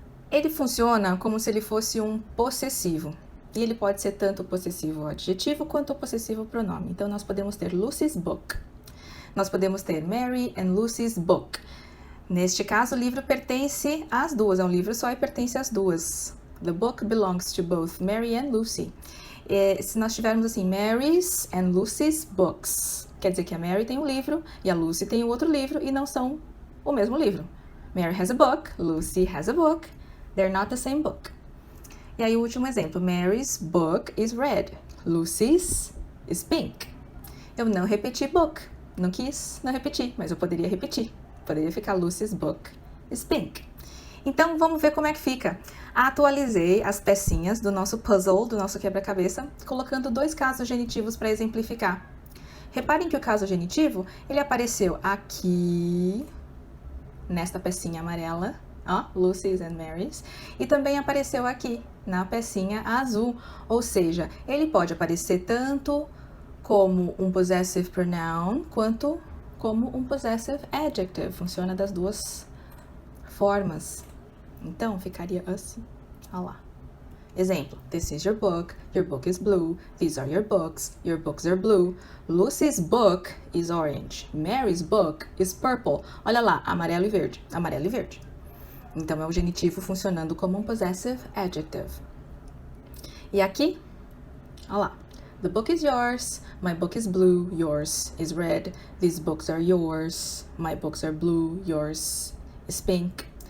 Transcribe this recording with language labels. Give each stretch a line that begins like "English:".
Portuguese: Ele funciona como se ele fosse um possessivo. E ele pode ser tanto o possessivo adjetivo quanto o possessivo pronome. Então, nós podemos ter Lucy's book. Nós podemos ter Mary and Lucy's book. Neste caso, o livro pertence às duas. É um livro só e pertence às duas.
English: The book belongs to both Mary and Lucy.
Portuguese: Se nós tivermos assim, Mary's and Lucy's books, quer dizer que a Mary tem um livro e a Lucy tem o outro livro e não são o mesmo livro.
English: Mary has a book, Lucy has a book. They're not the same book.
Portuguese: E aí o último exemplo,
English: Mary's book is red, Lucy's is pink.
Portuguese: Eu não repeti book, não quis não repetir, mas eu poderia repetir. Poderia ficar
English: Lucy's book is pink.
Portuguese: Então vamos ver como é que fica. Atualizei as pecinhas do nosso puzzle, do nosso quebra-cabeça, colocando dois casos genitivos para exemplificar. Reparem que o caso genitivo, ele apareceu aqui, nesta pecinha amarela, Lucy's and Mary's, e também apareceu aqui, na pecinha azul, ou seja, ele pode aparecer tanto como um possessive pronoun, quanto como um possessive adjective, funciona das duas formas. Então, ficaria assim, lá.
English: Exemplo, this is your book is blue, these are your books are blue, Lucy's book is orange, Mary's book is purple.
Portuguese: Olha lá, amarelo e verde, amarelo e verde. Então, é o genitivo funcionando como um possessive adjective. E aqui, olha lá.
English: The book is yours, my book is blue, yours is red, these books are yours, my books are blue, yours is pink.